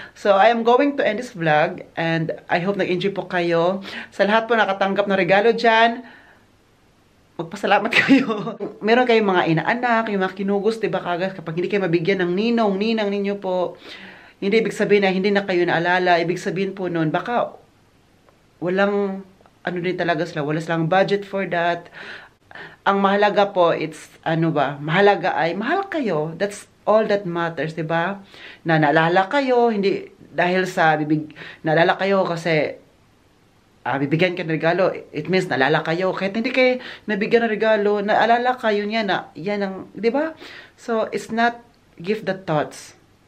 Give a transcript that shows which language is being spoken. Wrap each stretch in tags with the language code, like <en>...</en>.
<en>So, I am going to end this vlog, and I hope</en> <tl>nag-enjoy po kayo. Sa lahat po nakatanggap na regalo dyan, magpasalamat kayo. Meron kayong mga inaanak, yung mga kinugos, di ba, kagas, kapag hindi kayo mabigyan ng ninang ninyo po, hindi ibig sabihin na hindi na kayo naalala, ibig sabihin po nun, baka walang ano din talaga sila, wala silang</tl> <en>budget for that.</en> <tl>ang mahalaga po, it's, ano ba, mahalaga ay, mahal kayo.</tl> <en>That's all that matters, diba?</en> <tl>Na naalala kayo, hindi, dahil sa naalala kayo kasi, bibigyan ka ng regalo, it means naalala kayo. Kahit hindi kayo nabigyan ng regalo, naalala kayo niya na, yan ang, diba?</tl> <en>So, it's not, give the thoughts.</en>